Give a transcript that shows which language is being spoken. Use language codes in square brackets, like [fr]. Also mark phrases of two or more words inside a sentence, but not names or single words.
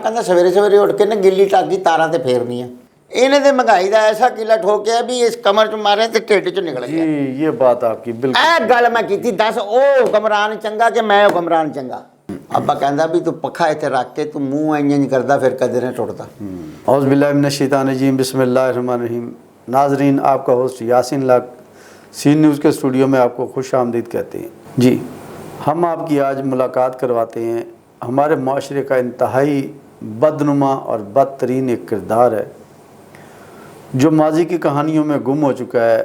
[pa] ਕਹਿੰਦਾ ਸਵੇਰੇ ਸਵੇਰੇ ਉੱਠ ਕੇ ਨਾ ਗਿੱਲੀ ਟਾਕੀ ਤਾਰਾਂ ਤੇ ਫੇਰਨੀ ਆ। ਇਹਨੇ ਤੇ ਮਹਿੰਗਾਈ ਦਾ ਐਸਾ ਕਿਲਾ ਠੋਕਿਆ ਵੀ ਇਸ ਕਮਰ ਚ ਮਾਰੇ ਤੇ ਢਿੱਡ ਚ ਨਿਕਲ ਗਿਆ। [ur] جی یہ بات آپ کی بالکل. [pa] ਇਹ ਗੱਲ ਮੈਂ ਕੀਤੀ, ਦੱਸ ਉਹ ਹੁਕਮਰਾਨ ਚੰਗਾ ਕਿ ਮੈਂ ਹੁਕਮਰਾਨ ਚੰਗਾ? ਅੱਬਾ ਕਹਿੰਦਾ ਵੀ ਤੂੰ ਪੱਖਾ ਇੱਥੇ ਰੱਖ ਕੇ ਤੂੰ ਮੂੰਹ ਇੰਜ ਕਰਦਾ ਫਿਰ ਕਦੇ ਨਾ ਟੁੱਟਦਾ। [ar] أعوذ بالله من الشيطان الرجيم، بسم الله الرحمن الرحيم. [ur] ناظرین، آپ کا ہوسٹ یاسین لاکھ سی نیوز کے اسٹوڈیو میں آپ کو خوش آمدید کہتے ہیں. جی، ہم آپ کی آج ملاقات کرواتے ہیں۔ ہمارے معاشرے کا انتہائی بدنما اور بدترین ایک کردار ہے جو ماضی کی کہانیوں میں گم ہو چکا ہے.